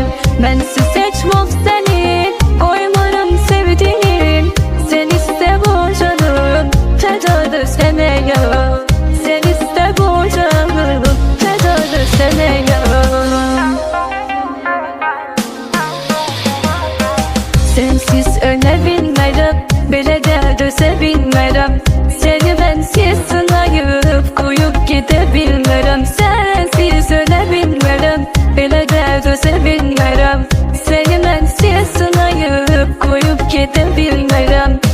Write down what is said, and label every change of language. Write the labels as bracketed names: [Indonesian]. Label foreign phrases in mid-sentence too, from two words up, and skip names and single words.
[Turkish] Bensiz seçmem seni, koymarım sevdiğim. Sen iste bu canım, fedadır sana ya. Sen iste bu canım, fedadır sana ya. [Azerbaijani] Sensiz öne bilmərəm, belə də dözə bilmərəm. Səni mənsiz sınayıb, qoyub gedə bilmərəm. Sensiz ölə bilmərəm, belə də dözə bilmərəm. Səni mənsiz sınayıb, qoyub gedə bilmərəm.